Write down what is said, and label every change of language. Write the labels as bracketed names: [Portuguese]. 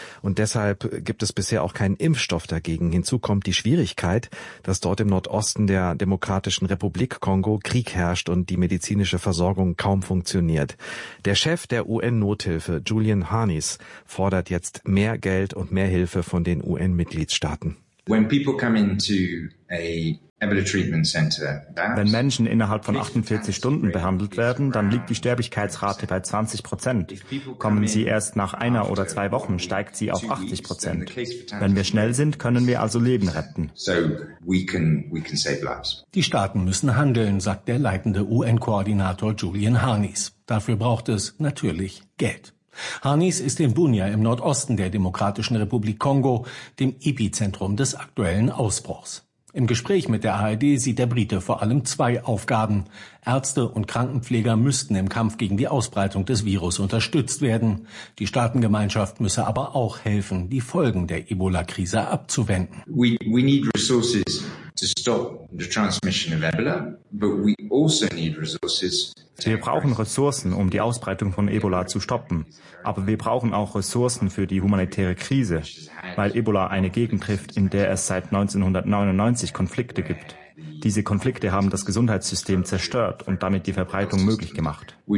[German] Und deshalb gibt es bisher auch keinen Impfstoff dagegen. Hinzu kommt die Schwierigkeit, dass dort im Nordosten der Demokratischen Republik Kongo Krieg herrscht und die medizinische Versorgung kaum funktioniert. Der Chef der UN-Nothilfe, Julian Harnis, fordert jetzt mehr Geld und mehr Hilfe von den UN-Mitgliedstaaten. [English] When people come into a Ebola Treatment Center. [German] Wenn Menschen innerhalb von 48 Stunden behandelt werden, dann liegt die Sterblichkeitsrate bei 20%. Kommen sie erst nach einer oder zwei Wochen, steigt sie auf 80%. Wenn wir schnell sind, können wir also Leben retten. Die Staaten müssen handeln, sagt der leitende UN-Koordinator Julian Harnis. Dafür braucht es natürlich Geld. Harnis ist in Bunia im Nordosten der Demokratischen Republik Kongo, dem Epizentrum des aktuellen Ausbruchs. Im Gespräch mit der ARD sieht der Brite vor allem zwei Aufgaben. Ärzte und Krankenpfleger müssten im Kampf gegen die Ausbreitung des Virus unterstützt werden. Die Staatengemeinschaft müsse aber auch helfen, die Folgen der Ebola-Krise abzuwenden. [English] We need resources to stop the transmission of Ebola, but we also need resources. [German] Wir brauchen Ressourcen, um die Ausbreitung von Ebola zu stoppen. Aber wir brauchen auch Ressourcen für die humanitäre Krise, weil Ebola eine Gegend trifft, in der es seit 1999 Konflikte gibt. Diese Konflikte haben das Gesundheitssystem zerstört und damit die Verbreitung möglich gemacht.